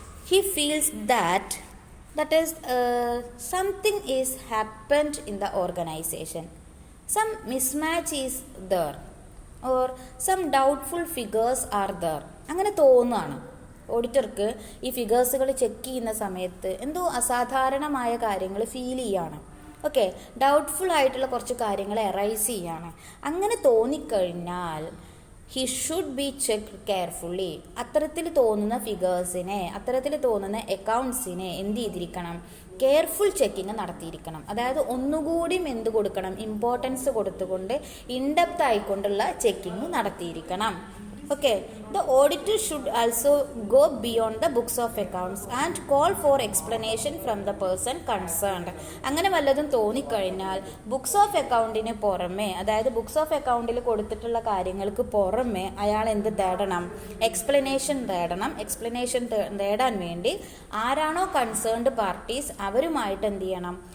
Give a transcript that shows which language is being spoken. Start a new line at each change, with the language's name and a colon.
English: He feels that is something is happened in the organization, some mismatch is there, or some doubtful figures are there.
Malayalam: അങ്ങനെ തോന്നുകയാണ് ഓഡിറ്റർക്ക്. ഈ ഫിഗേഴ്സുകൾ check ചെയ്യുന്ന സമയത്ത് എന്തോ അസാധാരണമായ കാര്യങ്ങൾ ഫീൽ ചെയ്യാണ്. ഓക്കെ, ഡൗട്ട്ഫുൾ ആയിട്ടുള്ള കുറച്ച് കാര്യങ്ങൾ എറൈസ് ചെയ്യാണ്. അങ്ങനെ തോന്നിക്കഴിഞ്ഞാൽ
English: He should be check carefully.
Malayalam: അത്തരത്തിൽ തോന്നുന്ന ഫിഗേഴ്സിനെ, അത്തരത്തിൽ തോന്നുന്ന അക്കൗണ്ട്സിനെ എന്ത് ചെയ്തിരിക്കണം? Careful checking നടത്തിയിരിക്കണം. അതായത് ഒന്നുകൂടി എന്ത് കൊടുക്കണം? ഇമ്പോർട്ടൻസ് കൊടുത്തുകൊണ്ട് in-depth ആയിക്കൊണ്ടുള്ള checking നടത്തിയിരിക്കണം.
English: Okay, the auditor should also go beyond the books of accounts and call for explanation from the person concerned.
Malayalam: അങ്ങനെ വല്ലതും തോന്നിക്കഴിഞ്ഞാൽ ബുക്സ് ഓഫ് അക്കൗണ്ടിന് പുറമെ, അതായത് ബുക്സ് ഓഫ് അക്കൗണ്ടിൽ കൊടുത്തിട്ടുള്ള കാര്യങ്ങൾക്ക് പുറമെ അയാൾ എന്ത് തേടണം? എക്സ്പ്ലനേഷൻ തേടണം. എക്സ്പ്ലനേഷൻ തേടാൻ വേണ്ടി ആരാണോ കൺസേൺഡ് പാർട്ടീസ് അവരുമായിട്ട് എന്ത് ചെയ്യണം?